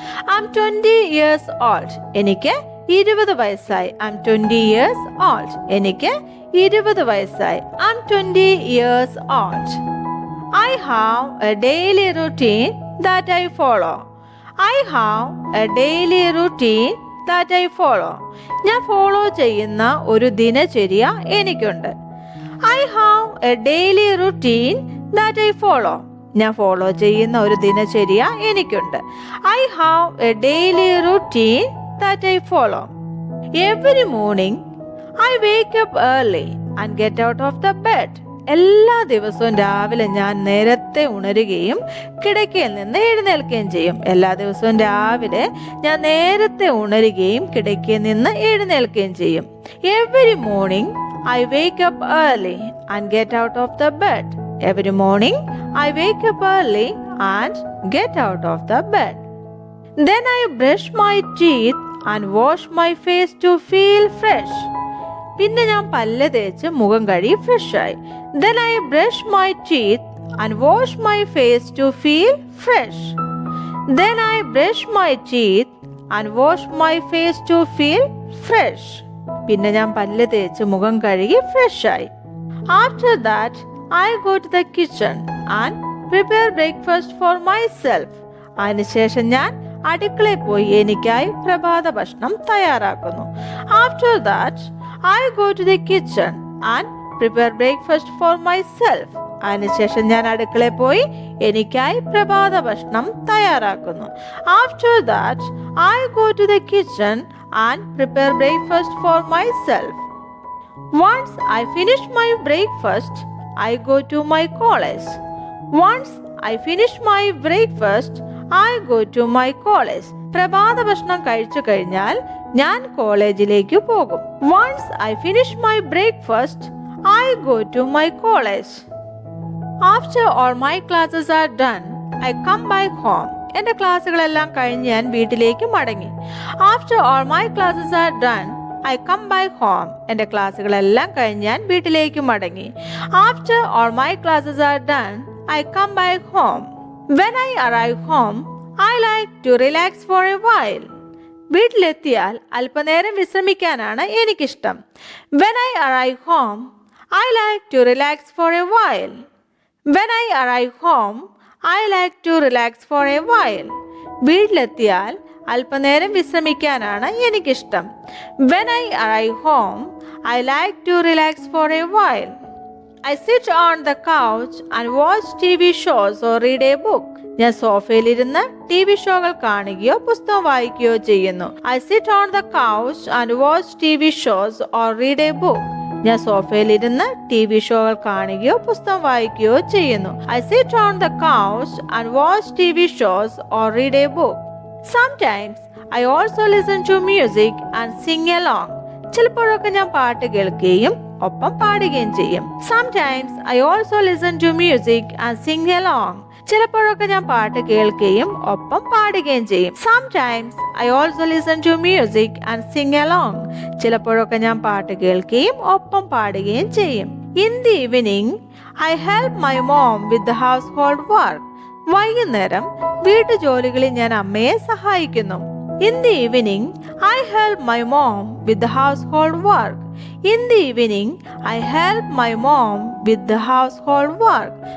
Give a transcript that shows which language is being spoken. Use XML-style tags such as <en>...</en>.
<en>I am 20 years old.</en> <ml>എനിക്ക് 20 വയസ്സായി.</ml> <en>I am 20 years old.</en> <ml>എനിക്ക് 20 വയസ്സായി.</ml> <en>I am 20 years old. I have a daily routine that I follow. I have a daily routine that I follow.</en> <ml>ഞാൻ follow ചെയ്യുന്ന ഒരു ദിനചര്യ എനിക്കുണ്ട്.</ml> <en>I have a daily routine that I follow.</en> <ml>ഞാൻ follow ചെയ്യുന്ന ഒരു ദിനചര്യ എനിക്കുണ്ട്.</ml> <en>I have a daily routine that I follow. Every morning I wake up early and get out of the bed.</en> <ml>എല്ലാ ദിവസവും രാവിലെ ഞാൻ നേരത്തെ ഉണരുകയും കിടക്കയിൽ നിന്ന് എഴുന്നേൽക്കുകയും ചെയ്യും. എല്ലാ ദിവസവും രാവിലെ ഞാൻ നേരത്തെ ഉണരുകയും കിടക്കയിൽ നിന്ന് എഴുന്നേൽക്കുകയും ചെയ്യും.</ml> <en>Every morning I wake up early and get out of the bed. Every morning I wake up early and get out of the bed. Then I brush my teeth and wash my face to feel fresh.</en> <ml>പിന്നെ ഞാൻ പല്ല് തേച്ച് മുഖം കഴുകി ഫ്രഷായി.</ml> <en>Then I brush my teeth and wash my face to feel fresh. Then I brush my teeth and wash my face to feel fresh.</en> <ml>പിന്നെ ഞാൻ പല്ല് തേച്ച് മുഖം കഴുകി ഫ്രഷായി.</ml> <en>After that I go to the kitchen and prepare breakfast for myself.</en> <ml>അതിനുശേഷം ഞാൻ അടുക്കളയിൽ പോയി എനിക്കായി പ്രഭാത ഭക്ഷണം തയ്യാറാക്കുന്നു.</ml> <en>After that I go to the kitchen and prepare breakfast for myself.</en> <ml>അതിനുശേഷം ഞാൻ അടുക്കളയിൽ പോയി എനിക്കായി പ്രഭാത ഭക്ഷണം തയ്യാറാക്കുന്നു.</ml> <en>After that I go to the kitchen and prepare breakfast for myself. Once I finish my breakfast, I go to my college. Once I finish my breakfast, I go to my college.</en> <ml>പ്രഭാത ഭക്ഷണം കഴിച്ചു കഴിഞ്ഞാൽ ഞാൻ കോളേജിലേക്ക് പോകും.</ml> <en>Once I finish my breakfast, I go to my college. After all my classes are done, I come back home.</en> <ml>എൻ്റെ ക്ലാസ്സുകളെല്ലാം കഴിഞ്ഞ് ഞാൻ വീട്ടിലേക്ക് മടങ്ങി.</ml> <en>After all my classes are done, I come back home.</en> <ml>എൻ്റെ ക്ലാസ്സുകളെല്ലാം കഴിഞ്ഞ് ഞാൻ വീട്ടിലേക്ക് മടങ്ങി.</ml> <en>After all my classes are done, I come back home. When I arrive home, I like to relax for a while.</en> <ml>വീട്ടിലെത്തിയാൽ അല്പനേരം വിശ്രമിക്കാനാണ് എനിക്കിഷ്ടം.</ml> <en>When I arrive home, I like to relax for a while. When I arrive home, I like to relax for a while.</en> <ml>വീട്ടിലെത്തിയാൽ അല്പനേരം വിശ്രമിക്കാനാണ് എനിക്കിഷ്ടം.</ml> <en>When I arrive home, I like to relax for a while. I sit on the couch and watch TV shows or read a book.</en> <ml>ഞാൻ സോഫയിലിരുന്ന് TV ഷോകൾ കാണുകയോ പുസ്തകം വായിക്കുകയോ ചെയ്യുന്നു.</ml> <en>I sit on the couch and watch TV shows or read a book.</en> <ml>ഞാൻ സോഫയിലിരുന്ന് TV ഷോകൾ കാണുകയോ പുസ്തകം വായിക്കുകയോ ചെയ്യുന്നു.</ml> <en>I sit on the couch and watch TV shows or read a book. Sometimes I also listen to music and sing along.</en> <ml>ചിലപ്പോഴൊക്കെ ഞാൻ പാട്ട് കേൾക്കുകയും ഒപ്പം പാടുകയും ചെയ്യും.</ml> <en>Sometimes I also listen to music and sing along.</en> <ml>ചിലപ്പോഴൊക്കെ ഞാൻ പാട്ട് കേൾക്കുകയും ഒപ്പം പാടുകയും ചെയ്യും.</ml> <en>Sometimes I also listen to music and sing along.</en> <ml>ചിലപ്പോഴൊക്കെ ഞാൻ പാട്ട് കേൾക്കുകയും ഒപ്പം പാടുകയും ചെയ്യും.</ml> <en>In the evening, I help my mom with the household work.</en> <ml>വൈകുന്നേരം വീട്ടുജോലികളിൽ ഞാൻ അമ്മയെ സഹായിക്കുന്നു.</ml> <en>In the evening, I help my mom with the household work. In the evening, I help my mom with the household work.</en>